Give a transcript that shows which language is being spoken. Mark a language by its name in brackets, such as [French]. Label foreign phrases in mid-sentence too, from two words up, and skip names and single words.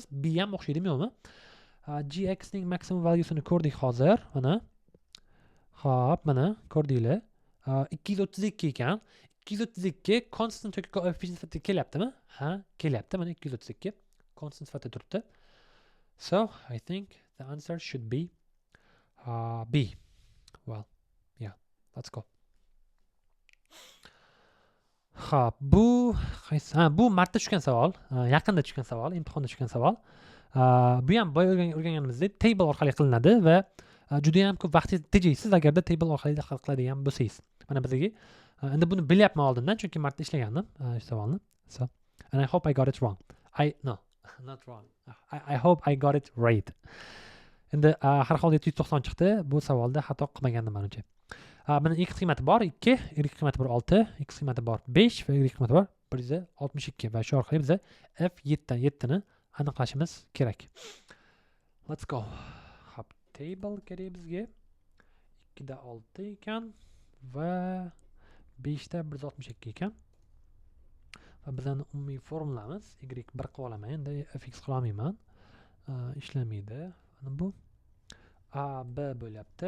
[Uzbek] B ham o'xshaydimi yo'qmi? gx ning maksimum valuesini ko'rdik hozir. Mana. Hop, mana ko'rdinglar. 232 ekan. 232 constant yoki koeffitsient sifatida kelyaptimi? Ha, kelyapti. Mana 232 constant sifatida turibdi. [English] So, I think the answer should be B. Well, yeah, let's go. [Uzbek] Xo'p, bu martda tushgan savol, yaqinda tushgan savol, imtihonda tushgan savol. Bu ham boya o'rganganimizdek table orqali qilinadi va juda ham ko'p vaqtingizni tejaysiz agarda table orqali hal qiladigan bo'lsangiz. Mana bizga endi buni bilyapman oldindan, chunki martda ishlagandim shu savolni. [English] So, and I hope I got it wrong. Not wrong. I hope I got it right. [Uzbek] Endi har holda 790 chiqdi. Bu savolda xato qilmagandim menimcha. Buni x qiymati bor 2, y qiymati bor 6, x qiymati bor 5 va y qiymati bor 162 va shu orqali biz f7 dan 7 ni aniqlashimiz kerak. [English] Let's go. [Uzbek] Hop, table kerak bizga. 2 da 6 ekan va 5 da 162 ekan. Va bizning umumiy formulamiz y 1 qilib olaman, endi fx qila olmayman. Ishlamaydi. Mana bu a b bo'lyapti.